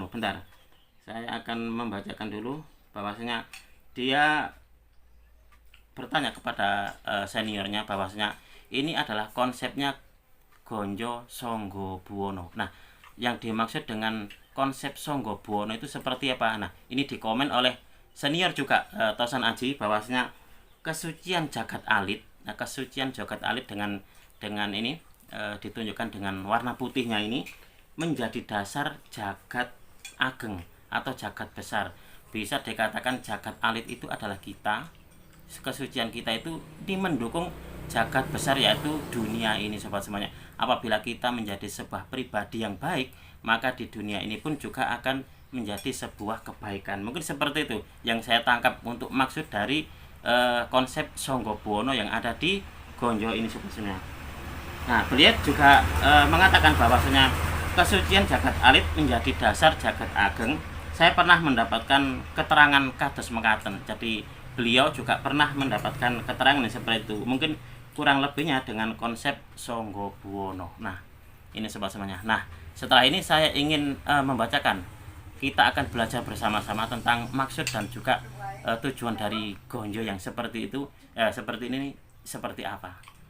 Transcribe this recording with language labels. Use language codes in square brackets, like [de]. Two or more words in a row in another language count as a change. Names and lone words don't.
[id] Bentar, saya akan membacakan dulu bahwasanya dia bertanya kepada seniornya bahwasanya ini adalah konsepnya gonjo Songgo Buwono. Nah, yang dimaksud dengan konsep Songgo Buwono itu seperti apa? Nah, ini dikomen oleh senior juga Tosan Aji bahwasanya kesucian jagat alit. Nah, kesucian jagat alit dengan ini ditunjukkan dengan warna putihnya ini menjadi dasar jagat ageng atau jagat besar. Bisa dikatakan jagat alit itu adalah kita, kesucian kita itu mendukung jagat besar yaitu dunia ini sobat semuanya. Apabila kita menjadi sebuah pribadi yang baik, maka di dunia ini pun juga akan menjadi sebuah kebaikan. Mungkin seperti itu yang saya tangkap untuk maksud dari konsep Songgo Buwono yang ada di gonjo ini sobat semuanya. Nah, beliau juga mengatakan bahwasanya kesucian jagat alit menjadi dasar jagat ageng. Saya pernah mendapatkan keterangan [jv] kados mekaten. [id] Jadi beliau juga pernah mendapatkan keterangan seperti itu. Mungkin kurang lebihnya dengan konsep Songgo Buwono. Nah, ini sobat semuanya. Nah, setelah ini saya ingin membacakan. Kita akan belajar bersama-sama tentang maksud dan juga tujuan dari gonjo yang seperti itu, seperti ini seperti apa.